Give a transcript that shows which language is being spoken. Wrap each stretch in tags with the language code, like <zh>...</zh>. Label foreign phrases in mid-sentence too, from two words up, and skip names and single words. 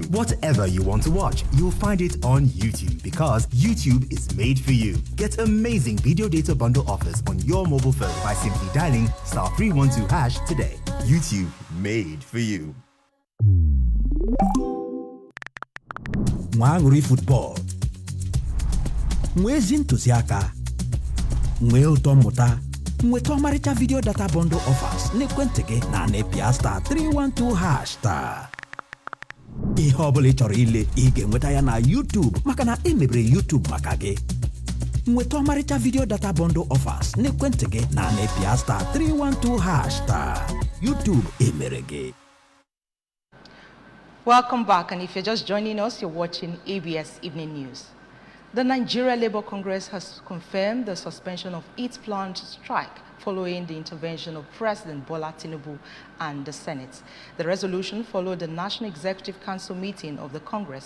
<en>Whatever you want to watch, you'll find it on YouTube because YouTube is made for you. Get amazing video data bundle offers on your mobile phone by simply dialing *312# today. YouTube made for you.</en> <ig>Nwanguri football. Nwezi ntụziaka. Nwe ụtọ mmụta. Nweta ọmarịcha</ig> <en>video data bundle offers</en> <ig>n'ekwentị gị na nepia *312# star. Ihe ọbụla ị chọrọ ile ị ga-enweta ya na YouTube maka na emebere YouTube maka gị. Nweta ọmarịcha</ig> <en>video data bundle offers</en> <ig>n'ekwentị gị na nepia *312# star. YouTube emere gị.</ig> <en>Welcome back, and if you're just joining us, you're watching ABS Evening News. The Nigeria Labour Congress has confirmed the suspension of its planned strike following the intervention of President Bola Tinubu and the Senate. The resolution followed the National Executive Council meeting of the Congress.</en>